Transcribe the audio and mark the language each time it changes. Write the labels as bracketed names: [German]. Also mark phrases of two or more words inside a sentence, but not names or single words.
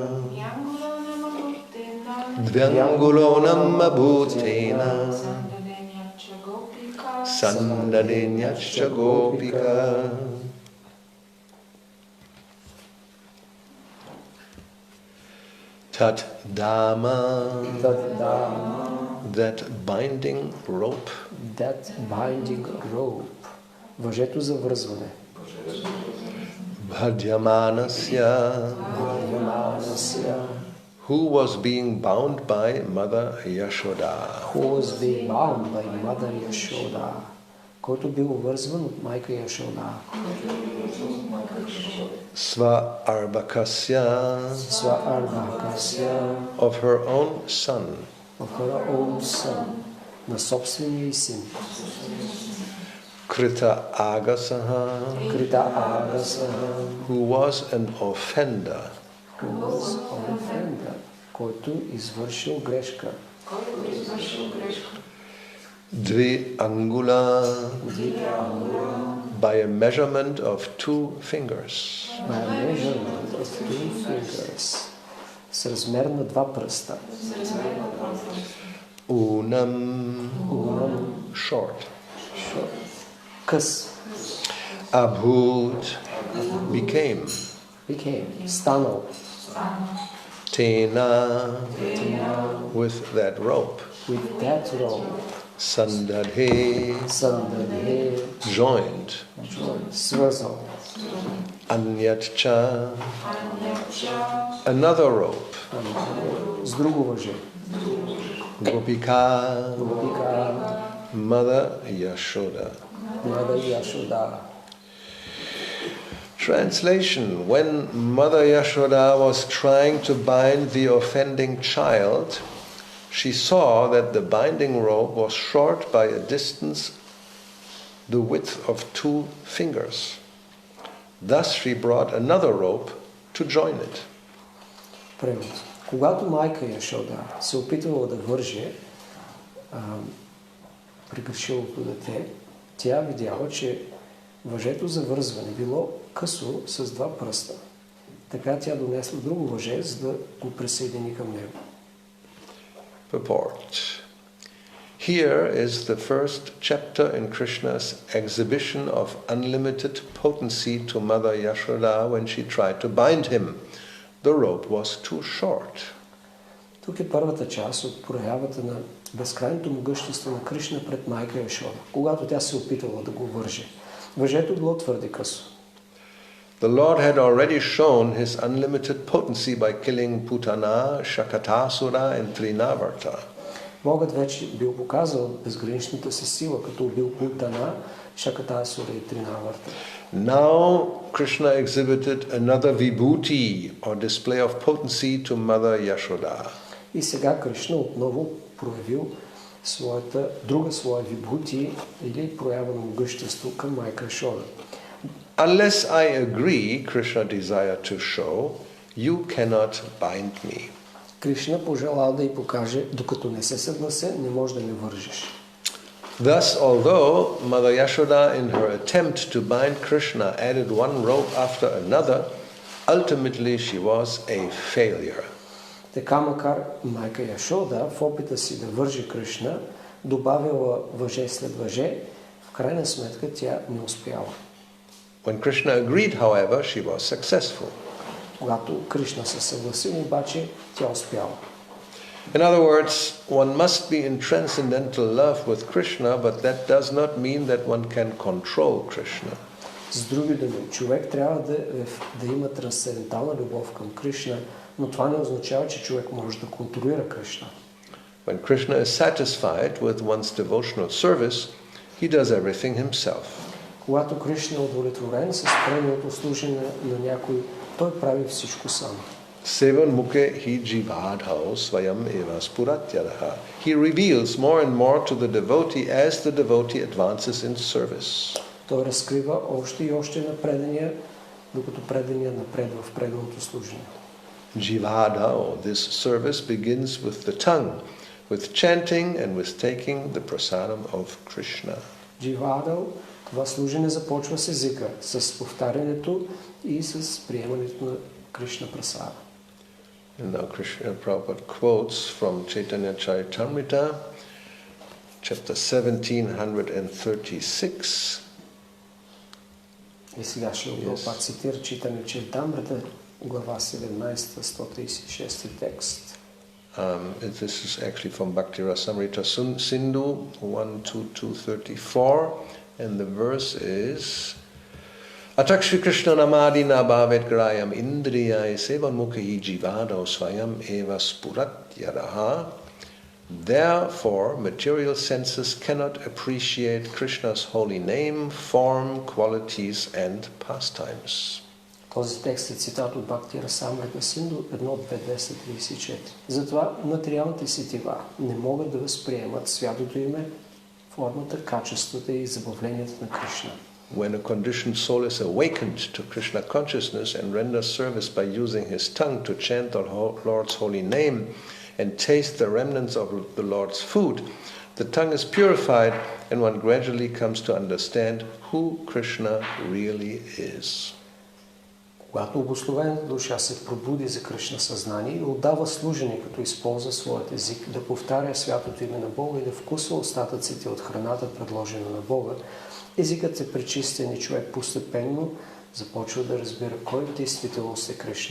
[Sanskrit] Dvyangulonam abhutena Sandadenyachcha gopika Tadama, [English] that binding rope. [Bulgarian] Въжето за връзване. [English] Bhadyamanasya, who was being bound by Mother Yashoda. [Bulgarian] Който бил вързван от майка Яшода. [English] Svarbhakasya, of her own son. [Bulgarian] На собствения син. [Sanskrit] Krita Agasaha, [English] who was an offender. [Bulgarian] Който извършил грешка. [Sanskrit] Dvi angula, [English] by a measurement of 2 fingers. [Bulgarian] С размер на 2 пръста. [English] Unam, short. [Bulgarian] Къс. [English] Abhut, became. [Bulgarian] Станал. [English] Tena, with that rope. Sandadhe, joined. [Bulgarian] Свързал. [English] Anyatcha, another rope. [Bulgarian] С друго въже. [English] Gopika, Mother Yashoda. Translation: when Mother Yashoda was trying to bind the offending child, she saw that the binding rope was short by a distance the width of 2 fingers. Thus she brought another rope to join it. [Bulgarian] Превод. Когато майка Яшода се опитвала да върже прегрешилото дете, тя видяла, че въжето за вързване било късо с 2 пръста. Така тя донесла друго въже, за да го присъедини към него. [English] Purport. Here is the first chapter in Krishna's exhibition of unlimited potency to Mother Yashoda when she tried to bind him. The rope was too short. [Bulgarian] Тук е първата част от проявата на безкрайното могъщество на Кришна пред майка Яшода, когато тя се опитвала да го върже. Въжето било твърде късо. [English] The Lord had already shown his unlimited potency by killing Putana, Shakatasura and Trinavarta. [Bulgarian] Богът вече бил показал безграничната си сила, като убил Путана, Шакатасура и Тринаварта. [English] Now Krishna exhibited another vibhuti or display of potency to Mother Yashoda. [Bulgarian] И сега Кришна отново проявил друга своя вибхути или проява на могъщество към майка Яшода. [English] Unless I agree, Krishna desired to show, you cannot bind me. [Bulgarian] Кришна пожелал да й покаже, докато не се съглася, не може да ме вържеш. [English] Thus, although Mother Yashoda in her attempt to bind Krishna added one rope after another, ultimately she was a failure. [Bulgarian] Така макар майка Яшода в опита си да върже Кришна, добавила въже след въже, в крайна сметка тя не успяла. [English] When Krishna agreed, however, she was successful. [Bulgarian] Когато Кришна се съгласил, обаче тя успяла. [English] In other words, one must be in transcendental love with Krishna, but that does not mean that one can control Krishna. [Bulgarian] С други думи, човек трябва да има трансцендентална любов към Кришна, но това не означава, че човек може да контролира Кришна. [English] When Krishna is satisfied with one's devotional service, he does everything himself. [Bulgarian] Когато Кришна е удовлетворен с преданото служене на някой, той прави всичко сам. [Sanskrit] Sevan mukhe hi jivadhau svayam eva spuratyadaha. [English] He reveals more and more to the devotee as the devotee advances in service. [Bulgarian] Той разкрива още и още на предания, докато предания напредва в преданото служене. [English] Jivadhau, this service begins with the tongue, with chanting and with taking the prasadam of Krishna. [Bulgarian] Дживадал, това служене започва с езика, с повтарянето и с приемането на Кришна прасада. [English] And now Krishna Prabhupada quotes from Chaitanya Charitamrita, chapter 1736. [Bulgarian] И сега ще Прабхупад цитира Чайтanya Чаритамрита, глава 17, 136 текст. [English] This is actually from Bhakti Rasamrita Sindhu 12234, and the verse is [Sanskrit] Atakshri Krishna namadina bhavet grayam indriyai sevan mukhi jivado swayam eva spuratyadaha. [English] Therefore, material senses cannot appreciate Krishna's holy name, form, qualities, and pastimes. [Bulgarian] Този текст е цитат от Бхакти Расамрита Синду 1.2.234. Затова материалните сетива не могат да възприемат святото име, формата, качествата и забавленията на Кришна. [English] When a conditioned soul is awakened to Krishna consciousness and renders service by using his tongue to chant the Lord's holy name and taste the remnants of the Lord's food, the tongue is purified and one gradually comes to understand who Krishna really is. [Bulgarian] Когато обусловената душа се пробуди за Кришна съзнание и отдава служение, като използва своят език, да повтаря святото име на Бога и да вкусва остатъците от храната, предложена на Бога, езикът се пречистен и човек постепенно започва да разбира кой действително е Кришна.